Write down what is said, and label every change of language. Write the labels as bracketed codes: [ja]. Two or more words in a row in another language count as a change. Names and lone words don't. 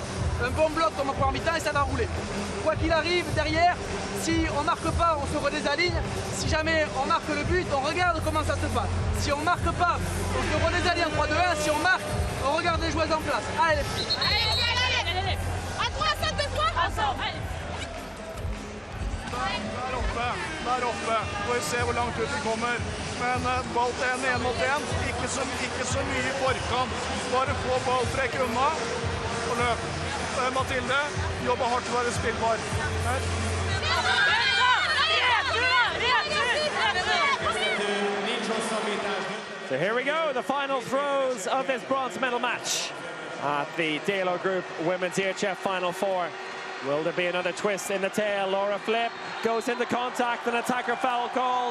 [fr] Un bon bloc comme en première mi-temps et ça va rouler. Quoi qu'il arrive, derrière, si on marque pas, on se redésaligne. Si jamais on marque le but, on regarde comment ça se passe. Si on marque pas, on se redésaligne en 3-2-1. Si on marque, on regarde les joueuses en place. Allez les filles. Allez. À 3, 5, 2, 3. Allez. [no] Der oppe. Får vi se hvor langt ut vi kommer. Men ball til en mot en. Ikke så mye i forkant. Bare få balltrekk unna og løp. Mathilde jobber hardt for å være spillbar. [en] So here we go, the final throws of this bronze medal match at the DELO Group Women's EHF Final 4. Will there be another twist in the tail? Laura Flip goes into contact, an attacker foul called.